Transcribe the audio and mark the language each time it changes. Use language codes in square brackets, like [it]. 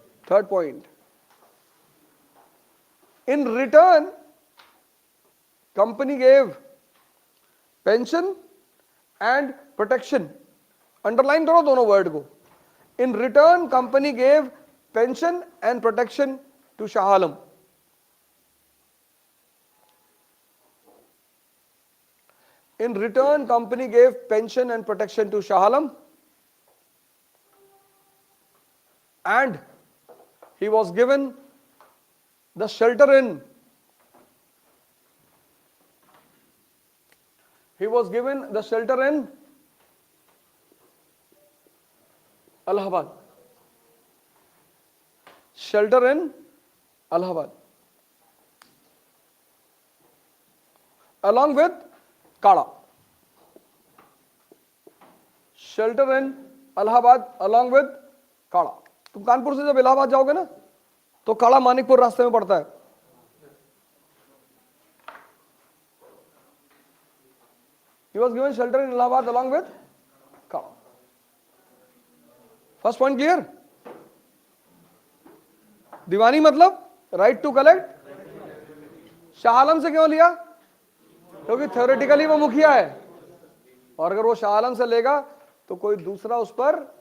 [en] Third point, in return company gave pension and protection. [hi] Underline करो दोनों word को। [en] In return company gave pension and protection to Shah Alam. In return, company gave pension and protection to Shah Alam, and he was given the shelter in. He was given the shelter in Allahabad. Shelter in Allahabad, along with Kara. Shelter in Allahabad along with Kara. [hi] तुम कानपुर से जब इलाहाबाद जाओगे ना तो काड़ा मानिकपुर रास्ते में पड़ता है। [en] He was given shelter in Allahabad along with Kara. First point clear? [hi] दीवानी मतलब [en] Right to collect. [hi] Shah Alam से क्यों लिया? क्योंकि थ्योरेटिकली वो मुखिया है, और अगर वो शाह आलम से लेगा तो कोई दूसरा उस पर।